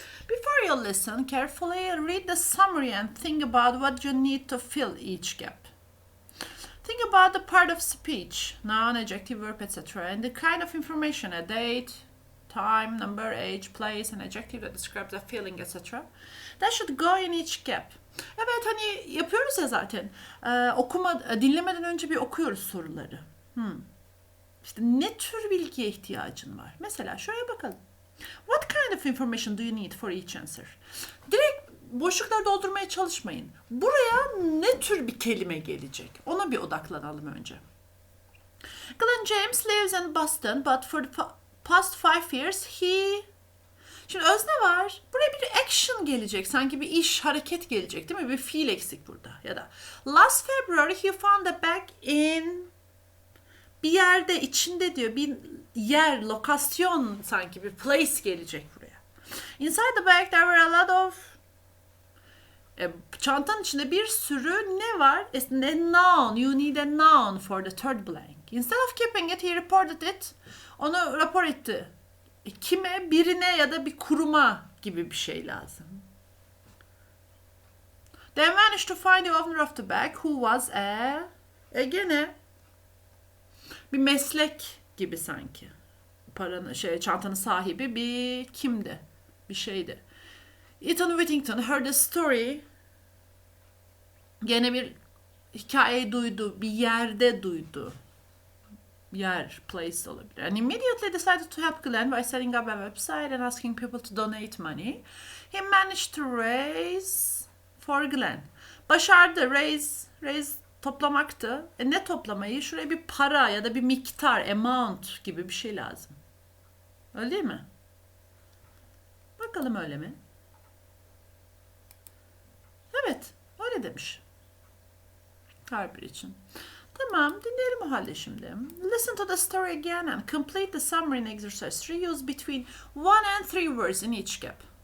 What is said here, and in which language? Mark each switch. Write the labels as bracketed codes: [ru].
[en] Before you listen carefully, read the summary and think about what you need to fill each gap. Think about the part of speech, noun, adjective, verb, etc. and the kind of information, a date, time, number, age, place, and adjective that describes a feeling, etc. That should go in each gap. [tr] Evet, hani yapıyoruz ya zaten. Dinlemeden önce bir okuyoruz soruları. İşte ne tür bilgiye ihtiyacın var? Mesela şöyle bakalım. [en] What kind of information do you need for each answer? [tr] Direkt boşlukları doldurmaya çalışmayın. Buraya ne tür bir kelime gelecek? Ona bir odaklanalım önce. [en] Glenn James lives in Boston, but for the past 5 years he... [tr] Şimdi özne var. Buraya bir action gelecek. Sanki bir iş, hareket gelecek değil mi? Bir fiil eksik burada. Ya da [en] last February he found a bag in... [tr] Bir yerde, içinde diyor. Bir yer, lokasyon sanki bir place gelecek buraya. [en] Inside the bag there were a lot of... [tr] çantanın içinde bir sürü ne var? [en] A noun. You need a noun for the third blank. Instead of keeping it, he reported it. [tr] Onu rapor etti. Kime? Birine ya da bir kuruma gibi bir şey lazım. [en] They managed to find the owner of the bag, who was [tr] gene bir meslek gibi sanki. Çantanın sahibi bir kimdi? Bir şeydi. [en] Ethan Whittington heard a story. [tr] Gene bir hikaye duydu, bir yerde duydu. Yer, place olabilir. [en] And immediately decided to help Glenn by setting up a website and asking people to donate money. He managed to raise for Glenn. [tr] Başardı. Raise toplamaktı. Ne toplamayı? Şuraya bir para ya da bir miktar, amount gibi bir şey lazım. Öyle değil mi? Bakalım öyle mi? Evet, öyle demiş. Her biri için. Tamam, dinleyelim o halde şimdi. [en] Listen to the story again and complete the summary in exercise 3. Use between 1 and 3 words in each gap.